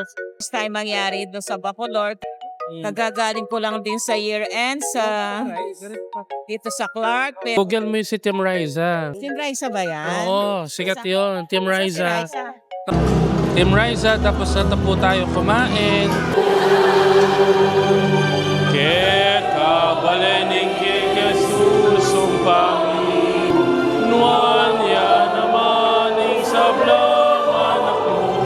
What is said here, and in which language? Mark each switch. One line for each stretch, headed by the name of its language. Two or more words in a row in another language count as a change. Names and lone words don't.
Filipino: First time mangyari doon sa Bacolor. Nagagaling ko lang din sa year-end dito sa Clark. Google mo yung si Team Riza. Team Riza ba yan? Oo, sikat yun. Team Riza. Si Riza. Team Riza, tapos na po tayo kumain.
Pampanga: Keka balening keke susumpang nuan ya namaning sablang anak mo.